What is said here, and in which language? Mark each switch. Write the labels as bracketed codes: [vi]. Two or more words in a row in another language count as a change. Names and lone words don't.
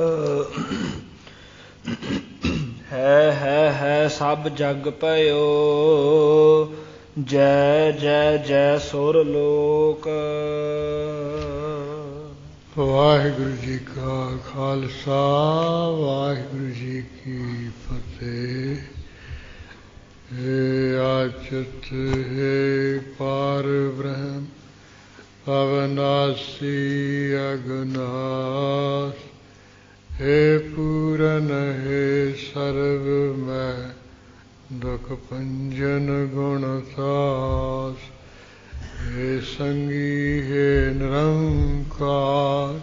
[pa] ਹੈ ਸਭ ਜਗ ਭਇਓ ਜੈ ਜੈ ਜੈ ਸੁਰ ਲੋਕ। ਵਾਹਿਗੁਰੂ ਜੀ ਕਾ ਖਾਲਸਾ ਵਾਹਿਗੁਰੂ ਜੀ ਕੀ ਫਤਿਹ। ਹੇ ਅਚਿਤ ਹੇ ਪਾਰ ਬ੍ਰਹਮ ਅਵਿਨਾਸ਼ੀ ਅਗਨਾਸ਼, ਹੇ ਪੂਰਨ ਹੇ ਸਰਵਮਯ ਦੁਖ ਭੰਜਨ ਗੁਣਸਾਸ, ਹੇ ਸੰਗੀ ਹੇ ਨਿਰੰਕਾਰ,